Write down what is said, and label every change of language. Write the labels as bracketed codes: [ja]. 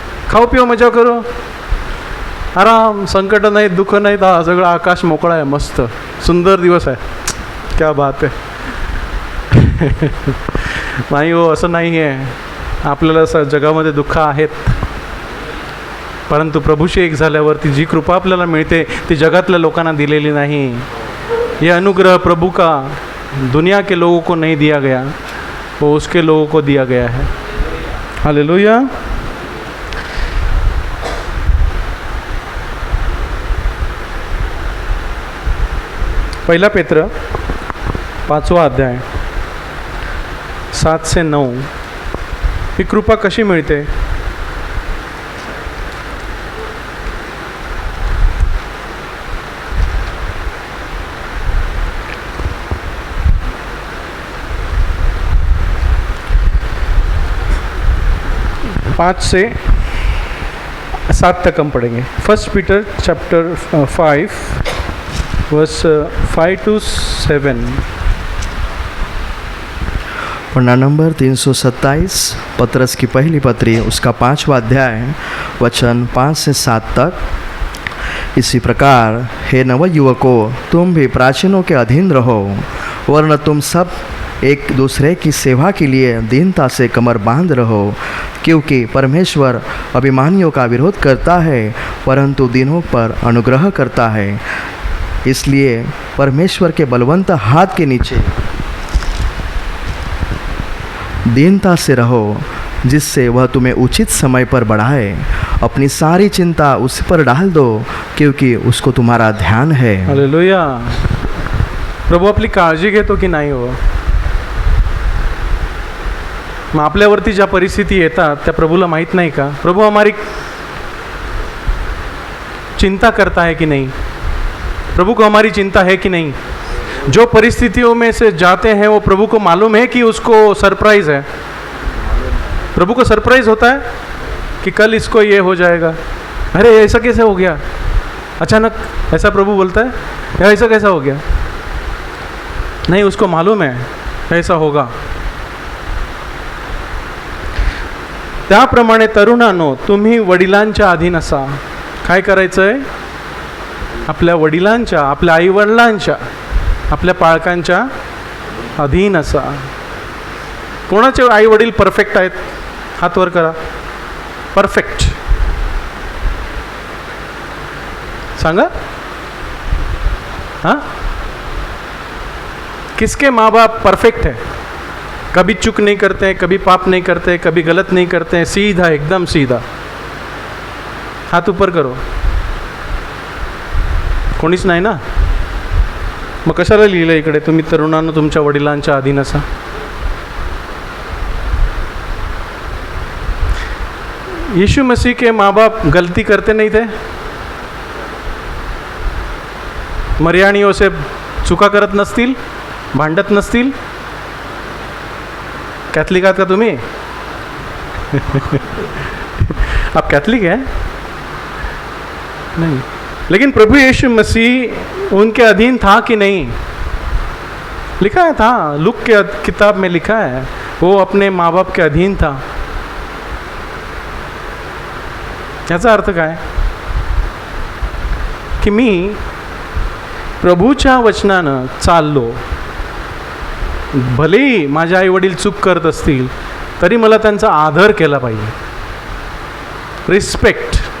[mr] खाऊ पिऊ मजा करू, आराम, संकट नाही, दुःख नाही, सगळं आकाश मोकळा आहे, मस्त सुंदर दिवस आहे. [hi] क्या बात [mr] आहे. नाही हो, असं नाही आहे. आपल्याला जगामध्ये दुःख आहेत, परंतु प्रभूशी एक झाल्यावरती जी कृपा आपल्याला मिळते ती जगातल्या लोकांना दिलेली नाही. [hi] ये अनुग्रह प्रभु का दुनिया के लोगों को नहीं दिया गया, वो उसके लोगों को दिया गया है. हालेलुया. [mr] पहिला पेत्र 5वा अध्याय 7 [hi] से [mr] 9. ही कृपा कशी मिळते? [hi] पाँच से 7 तक हम पढ़ेंगे. [en] 1 Peter chapter 5 verse 5 to 7. [hi] Panna number 327, पत्रस की पहली पत्री, उसका 5वां अध्याय, वचन 5 से 7 तक. इसी प्रकार हे नवयुवकों, तुम भी प्राचीनों के अधीन रहो, वरन तुम सब एक दूसरे की सेवा के लिए दीनता से कमर बांध रहो, क्योंकि परमेश्वर अभिमानियों का विरोध करता है परंतु दीनों पर अनुग्रह करता है. इसलिए परमेश्वर के बलवंत हाथ के नीचे दीनता से रहो, जिससे वह तुम्हें उचित समय पर बढ़ाए. अपनी सारी चिंता उस पर डाल दो, क्योंकि उसको तुम्हारा ध्यान है. हालेलुया. [mr] प्रभू आपली काळजी घेतो की नाही हो? मग आपल्यावरती ज्या परिस्थिती येतात त्या प्रभूला माहीत नाही का? [hi] प्रभू हमारी चिंता करता है कि नहीं? प्रभू को हमारी चिंता है कि नहीं? जो परिस्थितियों में से जाते हैं वो प्रभु को मालूम है कि उसको सरप्राइज है. प्रभु को सरप्राइज होता है कि कल इसको ये हो जाएगा. अरे ऐसा कैसे हो गया अचानक? ऐसा प्रभु बोलता है, या ऐसा कैसा हो गया? नहीं, उसको मालूम है ऐसा होगा. [mr] त्याप्रमाणे तरुणांनो, तुम्ही वडिलांच्या अधीन असा. काय करायचं आहे? आपल्या वडिलांच्या, आपल्या आईवडिलांच्या, आपल्या पालकांच्या अधीन असा. कोणाचे आईवडील परफेक्ट आहेत? हात वर करा. परफेक्ट सांगा. [hi] हाँ, किसके माँ बाप परफेक्ट है? कभी चूक नहीं करते हैं, कभी पाप नहीं करते हैं, कभी गलत नहीं करते हैं, सीधा, एकदम सीधा. हाथ ऊपर करो. [mr] कोणीच नाही ना? मग कशाला लिहिलं इकडे, तुम्ही तरुणांना तुमच्या वडिलांच्या अधीन असा? [hi] यीशु मसीह के माँ बाप गलती करते नहीं थे? [mr] मर्याणियों से चुका करत नसतील, भांडत नसतील? कॅथलिक आहात का तुम्ही? [hi] आप कैथलिक हैं? नहीं, लेकिन प्रभु यीशु मसीह उनके अधीन था कि नहीं? लिखा है था, लूक के किताब में लिखा है वो अपने माँ बाप के अधीन था. [mr] याचा अर्थ काय की मी प्रभूच्या वचनानं चाललो, भलेही माझे आई वडील चूक करत असतील तरी मला त्यांचा आदर केला पाहिजे, रिस्पेक्ट.